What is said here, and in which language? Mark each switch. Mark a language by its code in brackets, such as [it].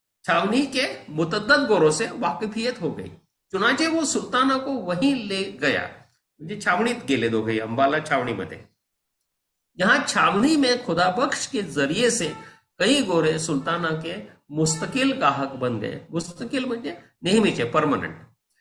[hi] छावनी के मुतद्दद गोरों से वाकिफियत हो गई. चुनाचे वो सुलताना को वहीं ले गया. [mr] म्हणजे छावणीत गेले दोघेही, अंबाला छावणीमध्ये. [hi] यहाँ छावनी में खुदाबख्श के जरिए से कई गोरे सुल्ताना के मुस्तकिल गाहक बन गए. [mr] मुस्तकिल म्हणजे नेहमीचे, परमनंट.